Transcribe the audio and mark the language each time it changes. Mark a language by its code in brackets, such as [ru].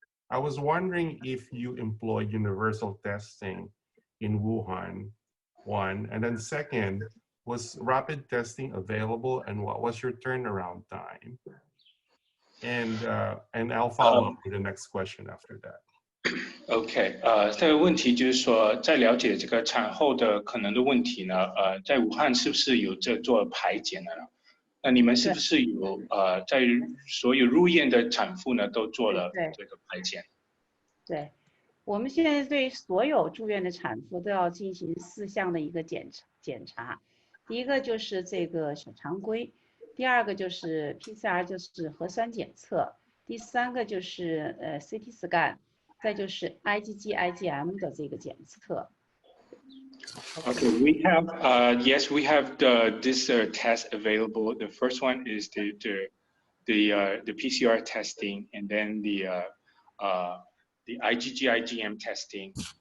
[en] I was wondering if you employ universal testing in Wuhan, one, and then second, was rapid testing available and what was your turnaround time? And I'll follow up with the next question after that. [zh] OK， 这个问题就是说，在了解这个产后的可能的问题呢，在武汉是不是有这做排检的呢？那你们是不是有在所有入院的产妇呢都做了这个排检？对，我们现在对所有住院的产妇都要进行4项的一个检查。第一个就是这个小常规，第二个就是 PCR， 就是核酸检测，第三个就是CT scan， 再就是 IgG、IgM 的这个检测。 [en] Okay, we have yes, we have this test available. The first one is the PCR testing, and then the IgG, IgM testing,